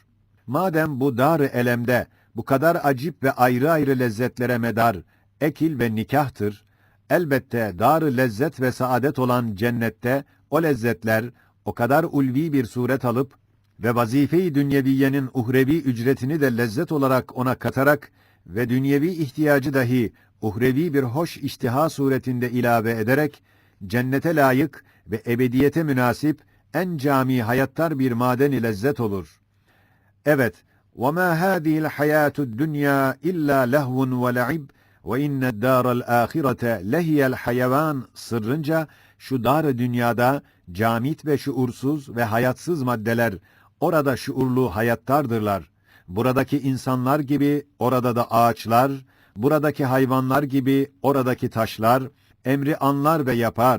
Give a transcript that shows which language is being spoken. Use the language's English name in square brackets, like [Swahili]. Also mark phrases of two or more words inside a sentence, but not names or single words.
[Turkish] Madem bu dar-ı elemde bu kadar acip ve ayrı ayrı lezzetlere medar ekil ve nikahtır, elbette dar-ı lezzet ve saadet olan cennette o lezzetler o kadar ulvi bir suret alıp ve vazife-i dünyeviyenin uhrevi ücretini de lezzet olarak ona katarak ve dünyevi ihtiyacı dahi uhrevi bir hoş iştiha suretinde ilave ederek, cennete layık ve ebediyete münasip en cami hayattar bir maden-i lezzet olur. Evet, [Arabic] وَمَا هَذِهِ الْحَيَاةُ الدُّنْيَا إِلَّا لَهْوٌ وَلَعِبٌ وَإِنَّ الدَّارَ الْآخِرَةَ لَهِيَ الْحَيَوَانِ [Turkish] sırrınca şu dar-ı dünyada camit ve şuursuz ve hayatsız maddeler orada şuurlu hayattardırlar. Buradaki insanlar gibi orada da ağaçlar, buradaki hayvanlar gibi oradaki taşlar, emri anlar ve yapar.